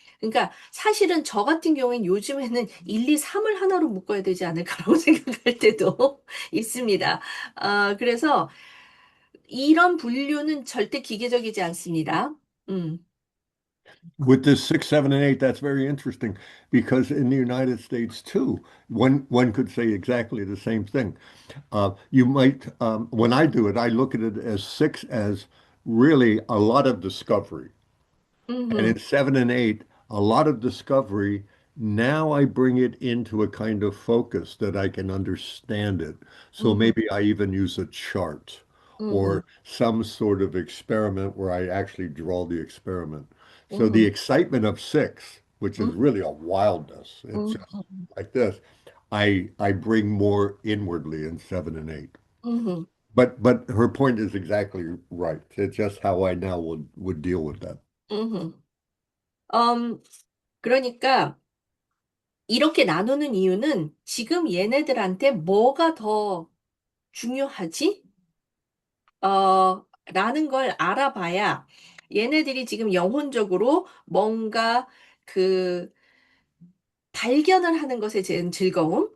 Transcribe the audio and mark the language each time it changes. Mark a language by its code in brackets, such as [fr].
[ko] 그러니까 사실은 저 같은 경우엔 요즘에는 1, 2, 3을 하나로 묶어야 되지 않을까라고 생각할 때도 있습니다. 그래서 이런 분류는 절대 기계적이지 않습니다. [en] With this 6, 7, and 8, that's very interesting because in the United States too, one could say exactly the same thing. You might, when I do it, I look at it as 6 as really a lot of discovery. And in 7 and 8, a lot of discovery now I bring it into a kind of focus that I can understand it. So maybe I even use a chart 음, or some sort of experiment where I actually draw the experiment. So the 음, excitement of six, which is 음, really a wildness, it's 음, just like this, I bring more inwardly in seven and eight. 음, But her point is exactly right. It's just how I now would deal with that. 음. [ko] 그러니까 이렇게 나누는 이유는 지금 얘네들한테 뭐가 더 중요하지? 라는 걸 알아봐야 얘네들이 지금 영혼적으로 뭔가 그 발견을 하는 것에 대한 즐거움.